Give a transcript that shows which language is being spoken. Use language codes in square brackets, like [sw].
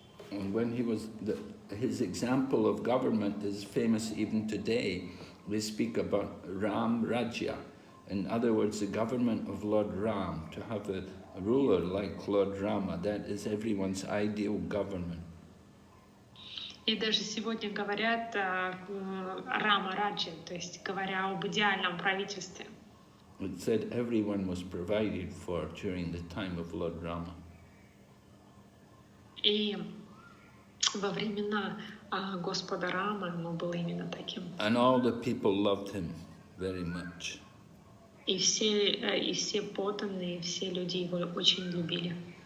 [en] And when he was, his example of government is famous even today. They speak about Ram Rajya. In other words, the government of Lord Ram, to have a ruler like Lord Rama, that is everyone's ideal government. [ru] И даже сегодня говорят Рама Раджи, то есть говоря об идеальном правительстве. [en] It said everyone was provided for during the time of Lord Rama. [ru] И во времена Господа Рамы оно было именно таким. [en] And all the people loved him very much. [ru] И все подданные, все люди его очень любили.